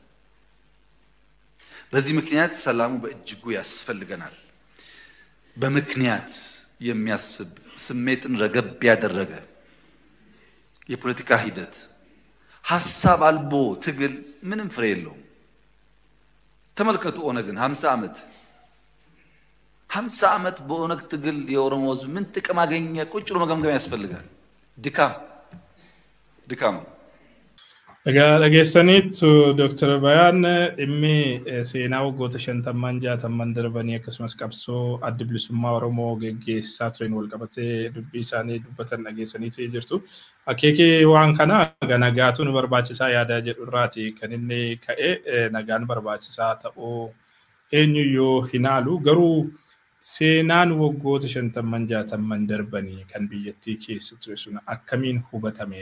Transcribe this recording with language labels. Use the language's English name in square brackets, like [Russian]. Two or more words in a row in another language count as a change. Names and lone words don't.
[Amharic] በዚህ ምክንያት ሰላሙ በእጅጉ ያስፈልገናል። በምክንያት የሚያስብ ስሜትን ረገብ ያደረገ የፖለቲካ ሂደት ሐሳብ አልቦ ትግል ምንም ፍሬ የለውም። ተመልከቱ ኦነግን 50 ዓመት በኦነግ ትግል የኦሮሞ ሕዝብ ምን ጥቅም አገኘ? ቁጭ ብሎ መገምገም ያስፈልጋል። ድካም [Oromo] dhageessaniitu Dr. Bayaan dhimmi seenaa waggoota 50 darbanii akkasumas qabsoo adda bilisummaa Oromoo geggeessaa tureen wal qabatee dubbii isaanii dubbatan dhageessaniitu jirtu. Akeekii waan kana nagaatu nu barbaachisaa yaada jedhu irraati kan inni ka'e nagaan barbaachisaa ta'uu eenyuyyuu hinaalu garuu seenaan waggoota 50 darbanii kan biyyattii keessa ture sun akkamiin hubatame?